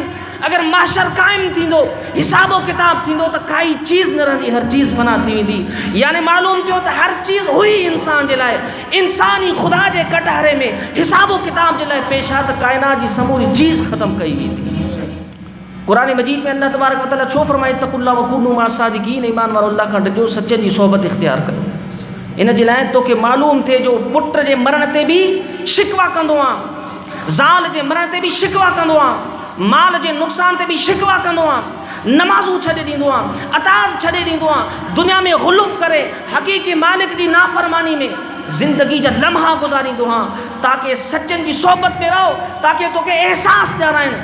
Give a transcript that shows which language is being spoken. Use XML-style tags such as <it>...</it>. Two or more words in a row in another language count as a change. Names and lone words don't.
<sd>अगर माशर कायम थींदो हिसाबो किताब थींदो त काई चीज़ न रहंदी, हर चीज़ फना थी वेंदी। यानी मालूम थियो त हर चीज़ हुई इंसान जे लाइ, इंसान ही खुदा जे कटहरे में हिसाबो किताब जे लाइ पेश आ त कायनात जी समूरी चीज़ ख़त्म कई वेंदी। कुरान मजीद में अल्लाह</sd> <ar>تبارك وتعالى</ar> <sd>छो फरमाए</sd> <ar>اتقوا الله وكونوا مع الصادقين,</ar> <sd>ईमान वारो अल्लाह खां डरियो, सचनि जी सोहबत इख्तियार कयो। इन जे लाइ तोखे मालूम थिए जो पुट जे मरण ते बि शिकवा कंदो आहे, ज़ाल जे मरण ते बि शिकवा कंदो आहे, माल जे नुक़सान ते बि शिकवा कंदो आहे, नमाज़ूं छॾे ॾींदो आहे, अताज़ छॾे ॾींदो आहे, दुनिया में ग़ुलूफ़ करे हक़ीक़ी मालिक जी नाफ़रमानी में ज़िंदगी जा लम्हा गुज़ारींदो आहे ताकि सचनि जी सोहबत में रहो, ताकि तोखे एहसास ॾियाराइनि।</sd>